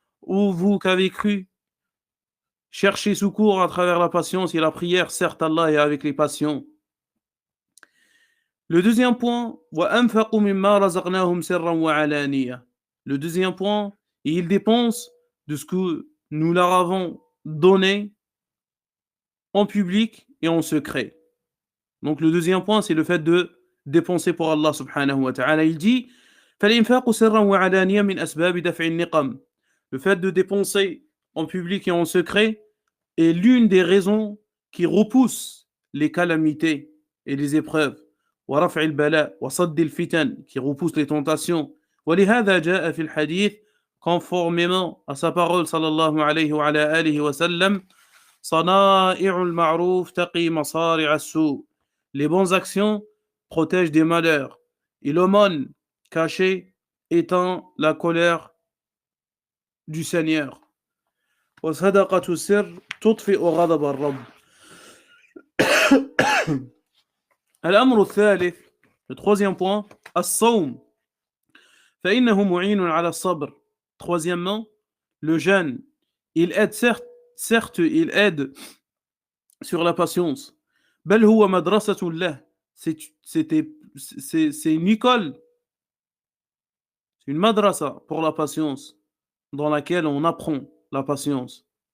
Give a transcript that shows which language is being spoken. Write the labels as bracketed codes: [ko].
[fr] Ô vous qui avez cru, cherchez secours à travers la patience et la prière. Certes, Allah est avec les patients. Le deuxième point, [ar] وأنفقوا مما رزقناهم سرا وعلانية. [fr] Le deuxième point, ils dépensent de ce que nous leur avons donné en public et en secret. Donc le deuxième point, c'est le fait de dépenser pour Allah subhanahu wa ta'ala. Il dit [ar] فالإنفاق سرا وعلانية من أسباب دفع النقم. [fr] Le fait de dépenser en public et en secret est l'une des raisons qui repousse les calamités et les épreuves. [ar] ورفع البلاء وصد الفتن, [fr] qui repousse les tentations. [ar] ولهذا جاء في الحديث, [fr] conformément à sa parole [ar] sallallahu alayhi wa ala alihi wa sallam, صنائع المعروف تقي مصارع السوء. [fr] Les bonnes actions protègent des malheurs et l'aumône cachée éteint la colère du Seigneur. [ar] وصدقة السر تطفئ غضب الرب. الأمر الثالث, [fr] le troisième point, [ar] الصوم فإنه معين على الصبر. [fr] Troisièmement, le jeûne, il aide certes il aide sur la patience. [ar] بل هو مدرسة له. [fr] C'est une école, c'est une madrasa pour la patience, dans laquelle on apprend la patience.